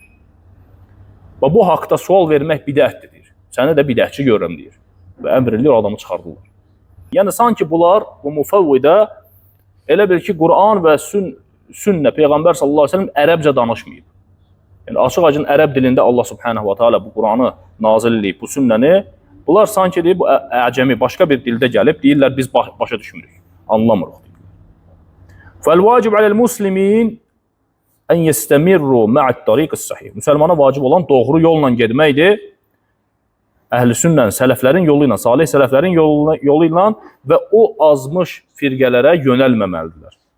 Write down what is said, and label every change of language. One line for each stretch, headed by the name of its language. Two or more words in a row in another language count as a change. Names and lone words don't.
Azerbaijani: Və bu haqda sual vermək bidətdir, deyir. Səni də bidətçi görürəm, deyir. Və əmr edir, adamı çıxardırlar. Yəni, sanki bunlar, bu mufəvvidə elə bil ki, Quran və sünnə, Peyğəmbər
Arabic: صلى الله عليه وسلم
Azerbaijani: ərəbcə danışmayıb. Yəni, açıq-acın ərəb dilində Allah
Arabic: سبحانه وتعالى
Azerbaijani: bu Quranı nazil edib, bu sünnəni, bunlar sanki deyib, bu əcəmi, başqa bir dildə gəlib, deyirlər, biz başa düşmürük, anlamırıq.
Arabic: فالواجب على المسلمين أن يستمروا مع الطريق الصحيح.
Azerbaijani: Müsəlmana vacib olan doğru yolla getməkdir. Əhl-i sünnənin, sələflərin yolu ilə, salih sələflərin yolu ilə və o azmış firqələrə yönəlməməlidirlər.